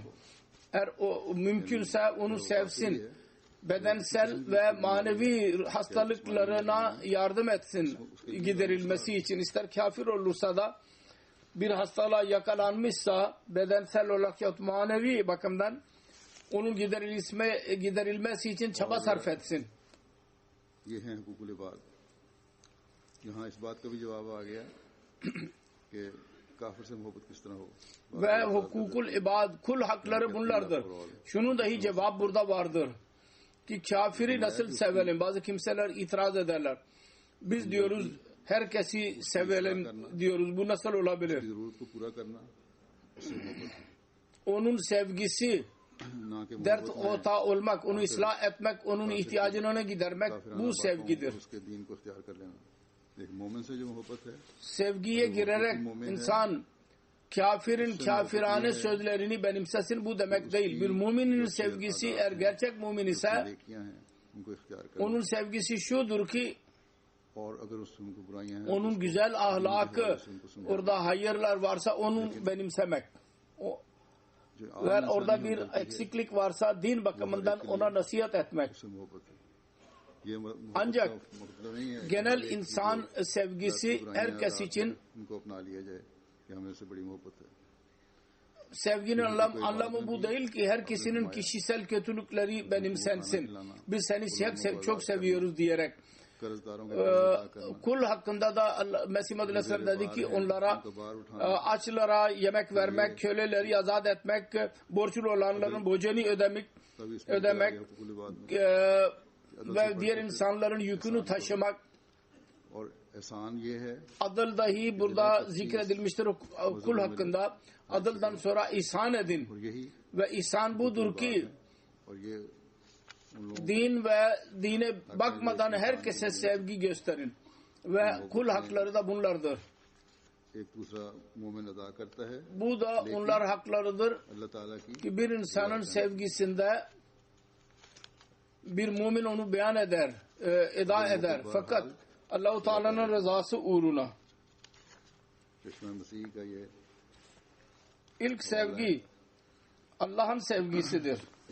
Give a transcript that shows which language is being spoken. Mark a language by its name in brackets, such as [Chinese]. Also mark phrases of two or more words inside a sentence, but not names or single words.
[Turkish] Eğer o mümkünse onu sevsin. Bedensel ve manevi hastalıklarına yardım etsin giderilmesi için. İster kafir olursa da bir hastalığa yakalanmışsa bedensel olarak ya manevi bakımdan onun giderilmesi için çaba sarf etsin. [Urdu] یہ ہیں حقوق العباد یہاں اس بات کا بھی جواب آ گیا کہ کافر سے محبت کس طرح ہو [Turkish] Ve hukukul ibad kul hakları bunlardır. Şunun dahi cevap burada vardır. ki kafiri nasıl sevelim? Bazı kimseler itiraz ederler. Biz diyoruz herkesi sevelim diyoruz. Bu nasıl olabilir? [Urdu] ضرورت کو پورا کرنا اس سے محبت ہے. [Turkish] Onun sevgisi, [Urdu] نہ کہ [Turkish] dert [Urdu] محبت میں [Turkish] ortağı olmak, onu ıslah etmek, onun ihtiyacını gidermek [Urdu] काफिराना [Turkish] bu [Urdu] बातों [Turkish] sevgidir. [Urdu] اور اس کے دین کو اختیار کر لینا۔ لیکن مومن سے جو محبت ہے [Turkish] Sevgiye girerek insan kafirin kafirane sözlerini benimsesin bu demek değil. Bir müminin sevgisi eğer gerçek mümin ise [Urdu] نیکیاں ہیں ان کو اختیار کر [Turkish] onun sevgisi şudur ki [Urdu] اور اگر اس سے ان کو برائیاں ہیں [Turkish] onun güzel ahlakı, orada hayırlar varsa onun benimsemek. [Urdu] जो [Turkish] Eğer [Urdu] आम [Turkish] orada [Urdu] इंसानी [Turkish] bir [Urdu] محبت ہے, [Turkish] eksiklik varsa din bakımından ona nasihat etmek. [Urdu] اس سے محبت ہے۔ یہ محبت [Turkish] Ancak [Urdu] کا مطلب نہیں ہے کہ [Turkish] genel [Urdu] ہر ایک کی [Turkish] insan [Urdu] जो [Turkish] sevgisi [Urdu] बुराइयां [Turkish] herkes [Urdu] और [Turkish] için [Urdu] ان کو اپنا لیا جائے کہ ہمیں اس سے بڑی محبت ہے. [Turkish] sevginin anlamı bu değil ki herkesinin kişisel kötülükleri benimsensin. Biz seni çok seviyoruz diyerek. [Urdu] قرضداروں کے قرض ادا کرنا, [Turkish] Kul hakkında da Mesih Muhammed Aleyhisselam dedi ki onlara [Urdu] ان کو باہر اٹھانا, [Turkish] açlara yemek vermek, köleleri azat etmek, borçlu olanların borcunu ödemek, [Urdu] تبھی اس میں [Turkish] ödemek [Urdu] حقوق العباد میں [Turkish] ve diğer insanların yükünü taşımak. [Urdu] اور احسان یہ ہے [Turkish] Adıl dahi burada zikredilmiştir kul hakkında. Adıldan sonra ihsan edin. [Urdu] اور یہی [Turkish] Ve ihsan budur ki [Urdu] اور یہ ان لوگوں [Turkish] din ve dine bakmadan herkese sevgi gösterin. Ve kul hakları da bunlardır. [Urdu] ایک دوسرا مومن ادا کرتا ہے [Turkish] Bu da onlar haklarıdır [Urdu] اللہ تعالیٰ کی [Turkish] ki bir insanın sevgisinde bir mümin onu beyan eder, eda eder. Fakat Allah-u Teala'nın rızası uğruna. [Urdu] چشمہ مسیح کا یہ [Turkish] İlk sevgi Allah'ın sevgisidir.